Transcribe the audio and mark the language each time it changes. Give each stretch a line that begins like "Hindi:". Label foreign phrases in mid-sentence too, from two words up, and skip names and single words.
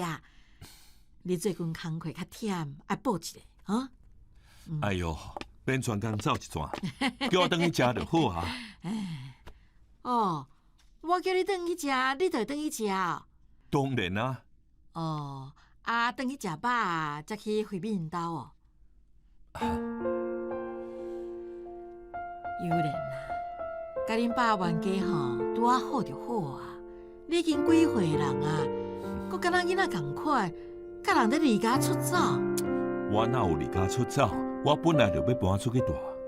Min Nan Chinese: 你最近工课较忝，爱补一下，哈。哎哟，变全工走一转，叫我转去食就好啊。哦。我叫你转去食，你就转去食哦。当然啊。哦，啊，转去食饱啊，才去回民因兜哦。有人啊，甲恁爸冤家吼， 拄啊好就好啊。你已经几岁人啊，佮敢若囡仔共款，甲人咧离家出走。我哪有离家出走？我本来就要搬出去住。